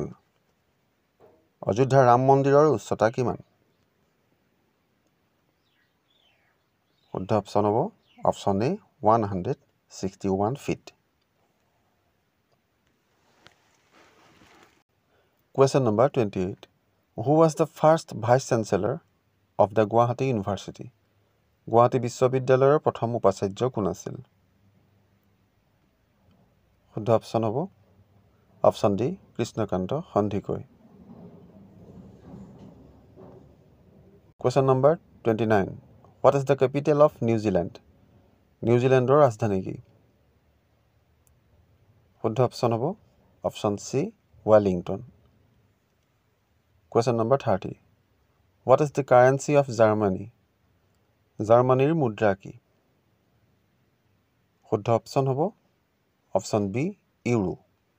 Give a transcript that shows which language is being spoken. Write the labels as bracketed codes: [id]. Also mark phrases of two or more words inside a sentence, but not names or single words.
[as] অযোধ্যা ৰাম মন্দিৰৰ উচ্চতা কিমান? শুদ্ধ অপশ্যন হ'ব [en] option A [as] 161 feet. [en] Question number 28. Who was the first vice chancellor of the Guwahati University? [as] গুৱাহাটী বিশ্ববিদ্যালয়ৰ প্ৰথম উপাচাৰ্য কোন আছিল? শুদ্ধ অপশ্যন হ'ব [en] option D [as] কৃষ্ণকান্ত সন্দিকৈ। [en] Question number 29. What is the capital of New Zealand? [as] নিউজিলেণ্ডৰ ৰাজধানী কি? শুদ্ধ অপশ্যন হ'ব [en] option C [as] ৱেলিংটন। [en] Question number 30. What is the currency of Germany? [as] জাৰ্মানীৰ মুদ্ৰা কি? শুদ্ধ অপশ্যন হ'ব [en] option B [as] ইউৰো।